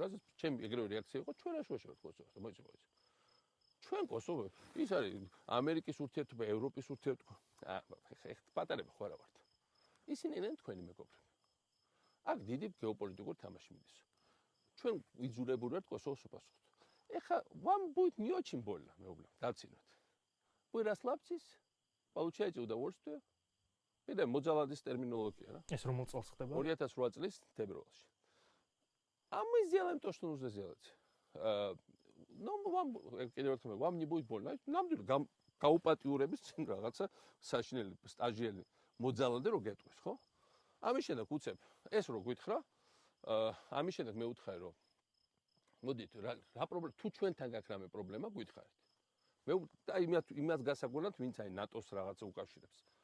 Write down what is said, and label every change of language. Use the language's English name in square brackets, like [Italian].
[Georgian] რაზეც ჩემი ეგრევე რეაქცია იყო, ჩვენ რა შუაში ვართ კოსოვოს და მოიცი. ჩვენ კოსოვო ის არის ამერიკის ურთიერთობა, ევროპის ურთიერთობა. პატარები ხო არა ვართ. ისინი არიან თქვენი მეგობრები. აქ დიდი გეოპოლიტიკური თამაში მიდის. ჩვენ ვიძულებულ ვართ კოსოვოს უპასუხოთ. ეხლა [Russian] вам будет не очень больно, [Georgian] მეუბნებ, დავცინოთ. [Russian] Вы расслабьтесь, получаете удовольствие. [Georgian] მე მოძალადის ტერმინოლოგია რა. ეს რომელ წელს ხდება? 2008 წლის თებერვალში. [Russian] А мы сделаем то, что нужно сделать. Ну, [Georgian] კიდევ ერთხელ [Russian] вам не будет больно. [Georgian] ნამდვილად გაუპატიურების წინ რაღაცა საშინელი სტაჟიელი მოძალადე რო გეტყვის, ხო? ამის შემდეგ უცებ ეს რო გითხრა, ამის შემდეგ მე ვუთხარი რომ მოდით რა პრობლემა თუ ჩვენთან გაქვს რამე პრობლემა გითხარით. მე აი იმას გასაგონად ვინც აი ნატოს რაღაცა უკავშირებს.